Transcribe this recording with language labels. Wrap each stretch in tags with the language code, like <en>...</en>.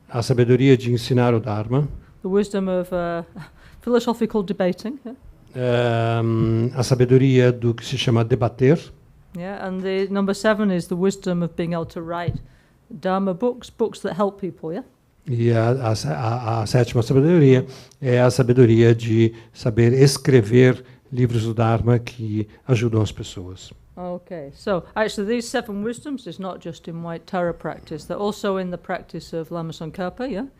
<pt>A sabedoria de ensinar o Dharma.</pt> <en>The wisdom of philosophical debating. Yeah?</en> <pt>A sabedoria do que se chama debater.</pt> <en>Yeah, and the number 7 is the wisdom of being able to write Dharma books that help people, yeah?</en> <pt>E a 7ª sabedoria é a sabedoria de saber escrever livros do Dharma que ajudam as pessoas.</pt> <en>Okay, so actually these 7 wisdoms is not just in White Tara practice, they're also in the practice of Lama Tsongkhapa, yeah?</en>